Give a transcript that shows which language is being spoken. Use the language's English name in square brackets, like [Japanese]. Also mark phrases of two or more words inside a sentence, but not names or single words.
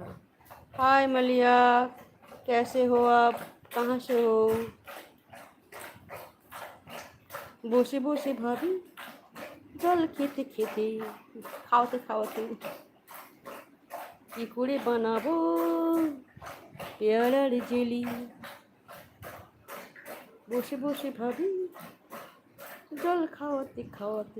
[Hindi] हाय मलिया, कैसे हो आप, कहाँ से हो? [Bangla] বসে বসে ভাবি, জল খেতে খেতে, খাওয়াতে খাওয়াতে, কি করে বানাবো পেয়ারার জেলি। বসে বসে ভাবি, জল খাওয়াতে খাওয়াতে,